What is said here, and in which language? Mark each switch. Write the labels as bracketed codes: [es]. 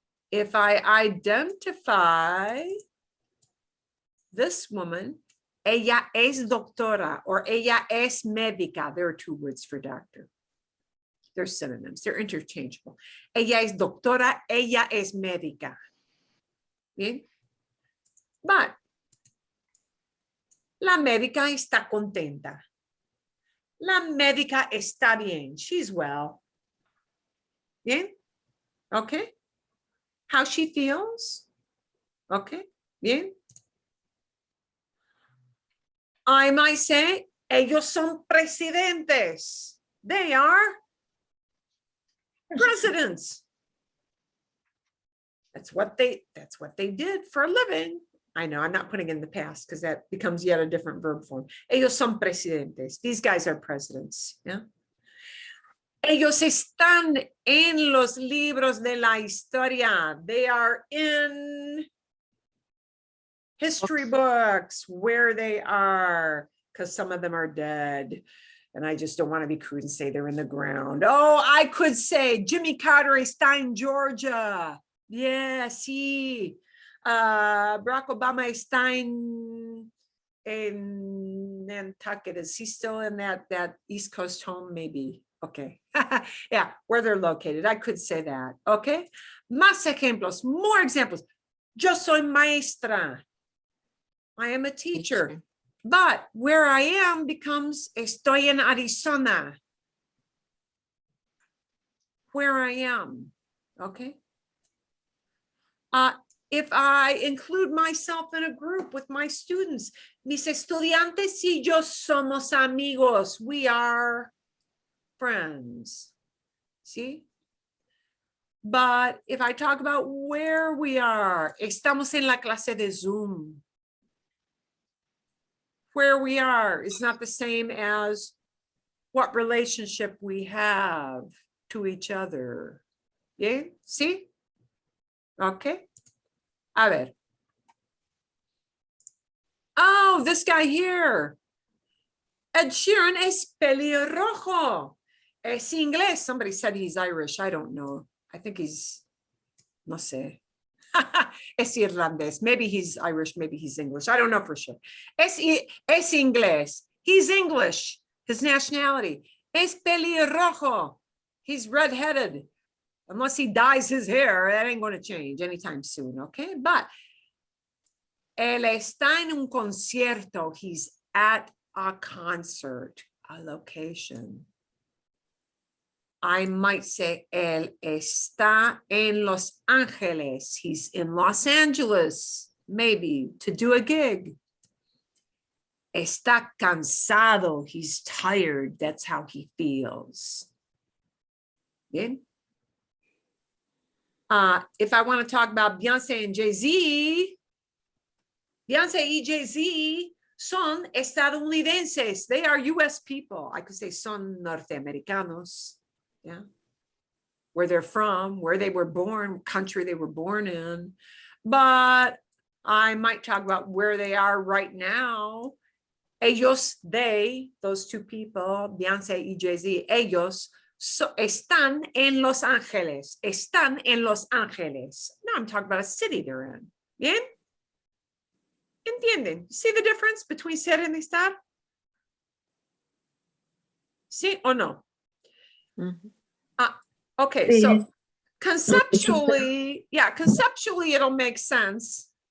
[en] If I identify this woman, [es] ella es doctora [en] or [es] ella es médica. [en] There are two words for doctor. They're synonyms. They're interchangeable. [es] Ella es doctora, ella es médica. Bien. But la médica está contenta. La médica está bien. [en] She's well. [es] Bien. Okay. [en] How she feels. Okay. Bien. I might say, [es] ellos son presidentes. [en] They are presidents. That's what they did for a living. I know I'm not putting in the past because that becomes yet a different verb form. [es] Ellos son presidentes. [en] These guys are presidents. Yeah. [es] Ellos están en los libros de la historia. [en] They are in history books where they are, because some of them are dead. And I just don't want to be crude and say they're in the ground. Oh, I could say Jimmy Carter [es] está en Georgia. Yeah, sí. Barack Obama está en Nantucket. [en] Is he still in that East Coast home? Maybe. Okay. Yeah, where they're located. I could say that. Okay. [es] Más ejemplos, [en] more examples. [es] Yo soy maestra. [en] I am a teacher. But where I am becomes [es] estoy en Arizona. [en] Where I am. Okay. If I include myself in a group with my students, [es] mis estudiantes y yo somos amigos. [en] We are friends. See? But if I talk about where we are, [es] estamos en la clase de Zoom. [en] Where we are is not the same as what relationship we have to each other. Yeah, see? Okay. A ver. Oh, this guy here. [es] Ed Sheeran es pelirrojo. Es inglés. [en] Somebody said he's Irish. I don't know. I think he's, [es] no sé. Es irlandés. [en] Maybe he's Irish. Maybe he's English. I don't know for sure. [es] Es inglés. [en] He's English. His nationality. [es] Es pelirrojo. [en] He's redheaded. Unless he dyes his hair, that ain't going to change anytime soon, okay? [es] But él está en un concierto. [en] He's at a concert, a location. I might say, él está en Los Ángeles. He's in Los Angeles, maybe, to do a gig. [es] Está cansado. [en] He's tired. That's how he feels. Bien? If I want to talk about Beyonce and Jay-Z, Beyonce y Jay-Z [es] son estadounidenses. [en] They are US people. I could say [es] son norteamericanos. [en] Yeah. Where they're from, where they were born, country they were born in. But I might talk about where they are right now. [es] Ellos, [en] they, those two people, [es] Beyonce y Jay-Z, ellos están en Los Ángeles. Están en Los Ángeles. [en] Now I'm talking about a city they're in. Bien? [es] ¿Entienden? [en] See the difference between ser and estar? [es] ¿Sí o no? [en] Okay, [es] Sí. [en] so conceptually, yeah, conceptually it'll make sense.